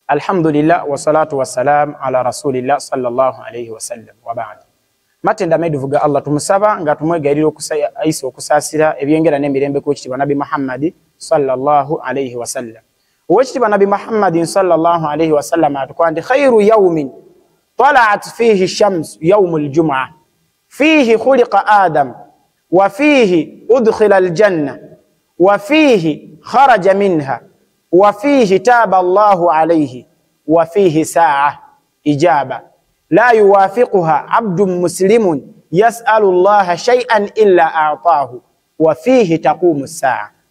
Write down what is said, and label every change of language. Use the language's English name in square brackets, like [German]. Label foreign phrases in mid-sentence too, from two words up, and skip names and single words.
[Arabic] الحمد لله والصلاة والسلام على رسول الله صلى الله عليه وسلم وبعد. [Ganda] Matenda meduvuga Allah tumusaba nga tumwegalira okusaisa okusasira ebyengera n'emirembe ko kitibwa Nabi Muhammad [Arabic] صلى الله عليه وسلم. Owekitibwa Nabi Muhammad صلى الله عليه وسلم atukwandi خير يوم طلعت فيه الشمس يوم الجمعة فيه خلق آدم وفيه أدخل الجنة وفيه أخرج منها وفيه تاب الله عليه وفيه ساعة إجابة لا يوافقها عبد مسلم يسأل الله شيئا إلا أعطاه وفيه تقوم الساعة.